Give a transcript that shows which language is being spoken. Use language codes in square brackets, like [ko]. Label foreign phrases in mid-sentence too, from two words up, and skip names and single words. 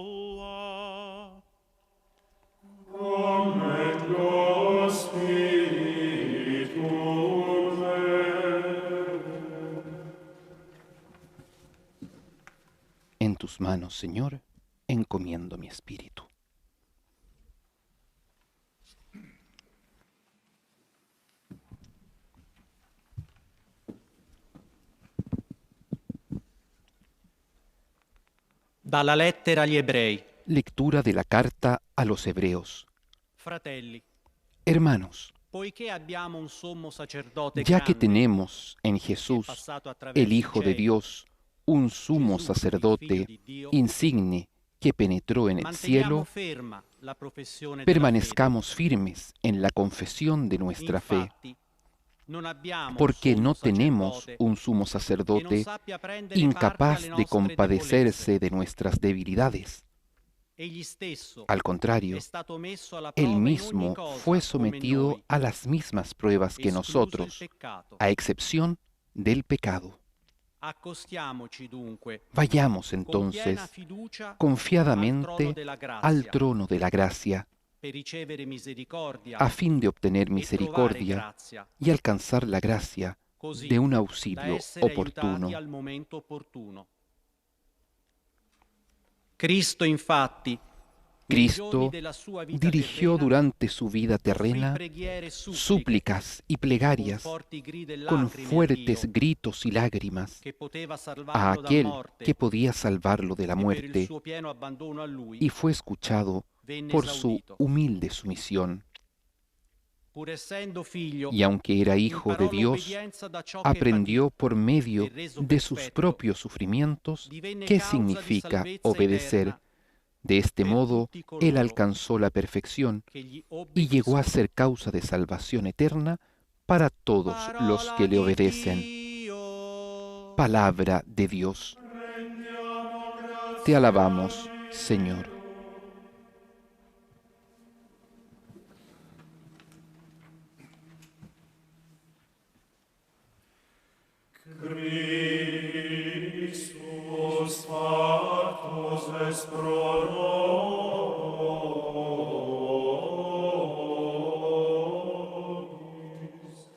[es] En tus manos, Señor, encomiendo mi espíritu. [it] Dalla lettera agli Ebrei. [es] Lectura de la carta a los Hebreos. [it] Fratelli, [es] Hermanos, [it] poiché abbiamo un sommo sacerdote [es] ya que [it] grande, [es] tenemos en Jesús, [it] passato attraverso [es] el Hijo de [it] i [es] Dios, un sumo [it] Gesù, il [es] sacerdote [it] Figlio di Dio, [es] insigne que penetró en el [it] manteniamo [es] cielo, [it] ferma la professione della [es] permanezcamos firmes en la confesión de [it] fede. [es] nuestra fe, [it] Infatti, non abbiamo [es] porque [it] un [es] no [it] sommo [es] tenemos [it] sacerdote [es] un sumo [it] che non [es] sacerdote [it] sappia prendere [es] incapaz [it] parte alle [es] de [it] nostre [es] compadecerse de nuestras debilidades. [it] Egli stesso [es] Al contrario, [it] è stato messo alla [es] Él [it] prova in ogni [es] mismo [it] cosa [es] fue [it] come [es] sometido [it] noi, [es] a las mismas pruebas que [it] escluso il [es] nosotros, [it] peccato, [es] a excepción del pecado. [it] Accostiamoci dunque [es] Vayamos [it] con [es] entonces [it] piena fiducia al trono [es] confiadamente [it] della [es] al [it] grazia [es] trono de la gracia, [it] per ricevere misericordia [es] a fin de obtener [it] e trovare [es] misericordia [it] grazia, [es] y alcanzar la gracia [it] così [es] de un [it] da [es] auxilio [it] essere [es] oportuno. [it] aiutati al momento opportuno. Cristo, infatti, nei giorni [es] Cristo [it] della sua vita [es] dirigió [it] terrena, [es] durante su vida [it] offrì [es] terrena [it] preghiere e suppliche [es] súplicas y [it] con [es] plegarias [it] forti grida e [es] con [it] lacrime a [es] fuertes [it] Dio, [es] gritos y lágrimas [it] che poteva [es] a [it] salvarlo da [es] aquel [it] morte, [es] que podía salvarlo de la [it] e per il [es] muerte, [it] suo pieno abbandono a Lui [es] y fue escuchado [it] venne [es] por su [it] esaudito. [es] humilde sumisión. [it] Pur essendo figlio, [es] Y aunque era hijo de [it] imparò [es] Dios, [it] l'obbedienza da ciò che [es] aprendió [it] patì, [es] por medio [it] e reso [es] de sus [it] perfetto, [es] propios sufrimientos [it] divenne [es] qué [it] causa di [es] significa [it] salvezza [es] obedecer. [it] eterna [es] De este [it] per [es] modo, [it] tutti [es] él [it] coloro [es] alcanzó la perfección [it] che gli [es] y [it] obbediscono. [es] llegó a ser causa de salvación eterna para todos los [it] Parola [es] que le [it] di [es] obedecen. [it] Dio. [es] Palabra de Dios. Te alabamos, Señor. [la] Christus factus est pro nobis.